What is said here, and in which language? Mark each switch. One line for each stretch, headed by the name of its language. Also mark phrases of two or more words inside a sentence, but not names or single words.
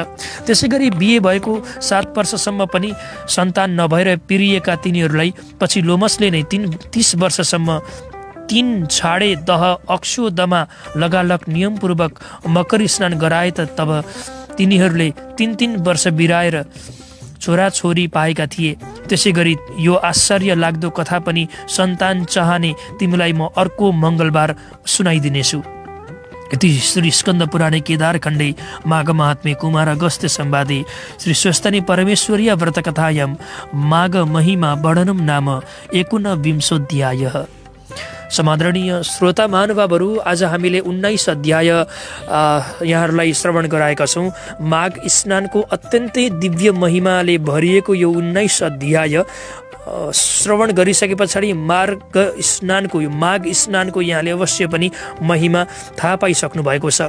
Nepali: त्यसै गरी बिहे भएको 7 वर्षसम्म पनि सन्तान नभएर पिरिएका तिनीहरूलाई पछि लोमसले नै 30 वर्षसम्म 3 छाडे दह अक्षोदमा लगालग नियमपूर्वक मकर स्नान गराए त तब तिनीहरूले 3 वर्ष बिराएर छोराछोरी पाएका थिए। त्यसै गरी यो आश्चर्य लाग्दो कथा पनि सन्तान चाहने तिमीलाई म अर्को मङ्गलबार सुनाइदिनेछु।
Sanskrit: इति श्री स्कन्द पुराणे केदार खण्डे माघ महात्म्ये कुमार अगस्त्य संवादे श्री स्वस्तिनी परमेश्वरीय व्रतकथायां माघ महिमा वर्णनम नाम 19
Nepali: समादरणीय श्रोता महानुभावहरू, आज हामीले 19 अध्याय यहाँहरूलाई श्रवण गराएका छौँ। माघ स्नानको अत्यन्तै दिव्य महिमाले भरिएको यो 19 अध्याय श्रवण गरिसके पछाडि माघ स्नानको यहाँले अवश्य पनि महिमा थाहा पाइसक्नु भएको छ।